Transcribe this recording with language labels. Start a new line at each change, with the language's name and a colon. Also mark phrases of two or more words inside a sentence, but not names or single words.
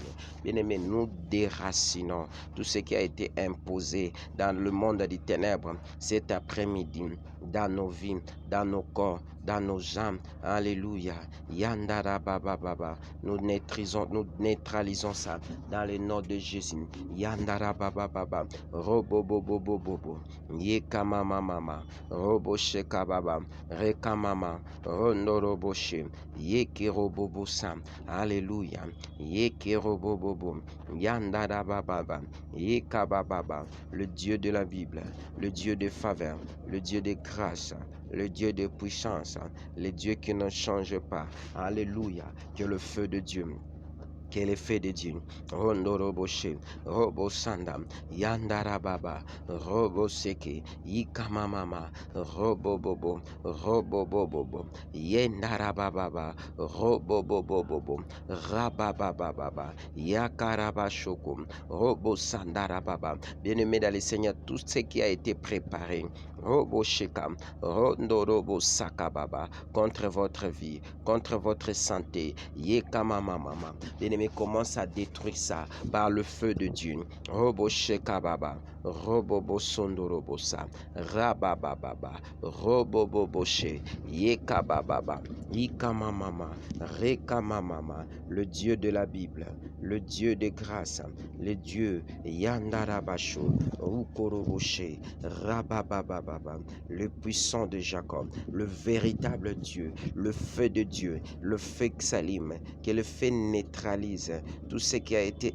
French: Bien-aimé, nous déracinons tout ce qui a été imposé dans le monde des ténèbres cet après-midi, dans nos vies, dans nos corps, dans nos âmes. Alléluia. Yandarabababa. Nous neutralisons ça dans le nom de Jésus. Yandarabababa. Robobobobobobo. Yekamamama. Roboshekababa. Rekamama. Rondoroboshe. Yekerobobosam. Alléluia. Yekerobobobo. Yandarabababa. Yekabababa. Le Dieu de la Bible, le Dieu de faveur, le Dieu de grâce, le Dieu de puissance, le Dieu qui ne change pas. Alléluia. Que le feu de Dieu, que le feu de Dieu, Rondoroboshe, Robosandam, Yandarababa, Roboseke, Ikamamama, Robobobo, Robobobobo, Yendarababa, Robobobobo, Rababababa, Yakarabashokum, Robosandarababa. Bien-aimé dans le Seigneur, tout ce qui a été préparé, Roboshekam, Rondorobosakababa, contre votre vie, contre votre santé, Yekamamama. Bien-aimé, commence à détruire ça par le feu de Dieu. Roboshekababa, Robobosondorobosa, Rabababa, Roboboboshe, Yekabababa, Ikamamama, Rekamamama, le Dieu de la Bible, le Dieu de grâce, le Dieu Yandarabasho, Ukoroboshe, Rabababa, le puissant de Jacob, le véritable Dieu, le feu de Dieu, le feu Xalim, que le feu neutralise tout ce qui a été